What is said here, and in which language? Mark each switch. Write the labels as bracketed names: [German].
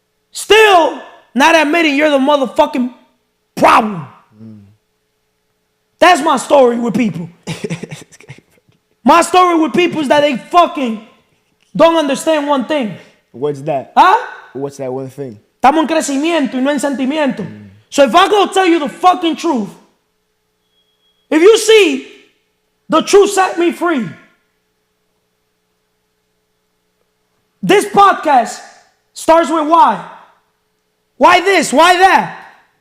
[English] Still not admitting you're the motherfucking problem. That's my story with people. My story with people is that they fucking don't understand one thing. What's that? Huh? What's that one thing? [Spanish] Estamos en crecimiento y no en sentimiento. [English] So if I go tell you the fucking truth, if you see the truth set me free, this podcast starts with why. Why this? Why that?